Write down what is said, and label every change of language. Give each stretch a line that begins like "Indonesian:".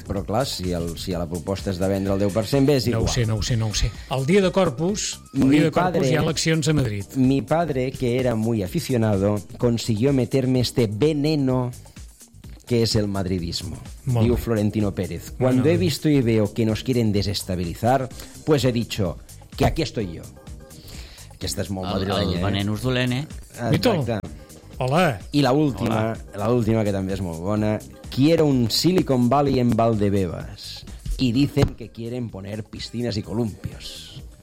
Catalan: Però clar, si a la proposta és de vendre el 10%, bé, és igual. No ho sé. El dia de Corpus, hi ha eleccions a Madrid.
Spanish: Mi padre, que era muy aficionado, consiguió meterme este veneno que es el madridismo,
Catalan: diu Florentino Pérez.
Spanish: Cuando he visto y veo que nos quieren desestabilizar, pues he dicho... que aquí estoy yo.
Catalan: Aquesta és molt madrilenya. El veneno és dolent, eh? Exacte. Hola. I l'última, que també és molt bona.
Spanish: Quiero un Silicon Valley en Valdebebas. Y dicen que quieren poner piscinas y columpios.